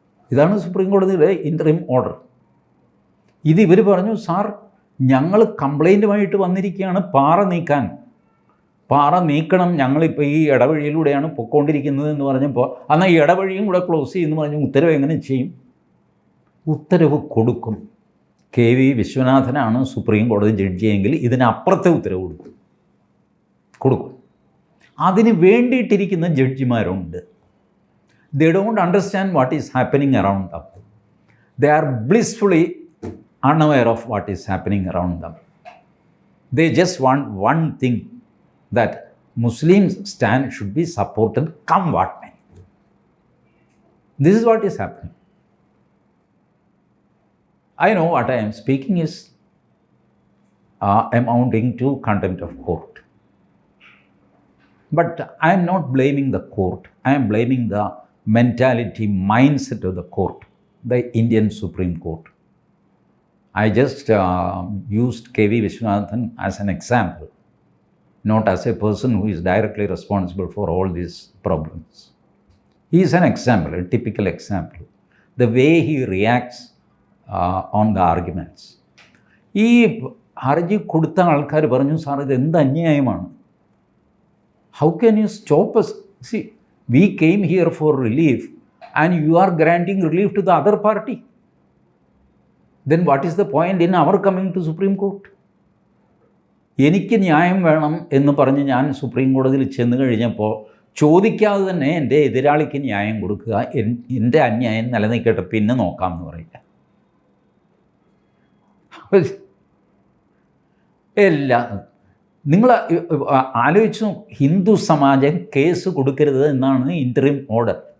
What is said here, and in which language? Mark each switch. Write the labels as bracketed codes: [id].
[ml] ഇതാണ് സുപ്രീം കോടതിയുടെ interim order. ഇത് ഇവർ പറഞ്ഞു, സാർ ഞങ്ങൾ കംപ്ലൈൻറ്റുമായിട്ട് വന്നിരിക്കുകയാണ് പാറ നീക്കണം, ഞങ്ങളിപ്പോൾ ഈ ഇടവഴിയിലൂടെയാണ് പൊയ്ക്കൊണ്ടിരിക്കുന്നത് എന്ന് പറഞ്ഞപ്പോൾ എന്നാൽ ഈ ഇടവഴിയും കൂടെ ക്ലോസ് ചെയ്യുമെന്ന് പറഞ്ഞ് ഉത്തരവ് എങ്ങനെ ചെയ്യും? ഉത്തരവ് കൊടുക്കും. KV വിശ്വനാഥനാണ് സുപ്രീം കോടതി ജഡ്ജിയെങ്കിൽ ഇതിനപ്പുറത്തെ ഉത്തരവ് കൊടുക്കും. അതിന് വേണ്ടിയിട്ടിരിക്കുന്ന ജഡ്ജിമാരുണ്ട്. [en] They don't understand what is happening around them. They are blissfully unaware of what is happening around them. They just want one thing, that Muslims stand should be supported come what may. This is what is happening. I know what I am speaking is amounting to contempt of court. But I am not blaming the court. I am blaming the mentality, mindset of the court, the Indian Supreme Court. I just used KV Vishwanathan as an example, not as a person who is directly responsible for all these problems. He is an example, a typical example. The way he reacts on the arguments. [ml] ഈ ഹർജി കൊടുത്ത ആൾക്കാർ പറഞ്ഞു, sir ഇത് എന്ത് അന്യായമാണ്. [en] How can you stop us? See, we came here for relief and you are granting relief to the other party. Then what is the point in our coming to Supreme Court? [ml] എനിക്ക് ന്യായം വേണം എന്ന് പറഞ്ഞ് ഞാൻ supreme കോടതിയിൽ ചെന്ന് കഴിഞ്ഞപ്പോൾ ചോദിക്കാതെ തന്നെ എൻ്റെ എതിരാളിക്ക് ന്യായം കൊടുക്കുക, എൻ്റെ അന്യായം നിലനിൽക്കട്ടെ പിന്നെ നോക്കാം എന്ന് പറയില്ല. എല്ലാം നിങ്ങൾ ആലോചിച്ചു, ഹിന്ദു സമാജം കേസ് കൊടുക്കരുത് എന്നാണ് ഇൻ്ററിം ഓർഡർ.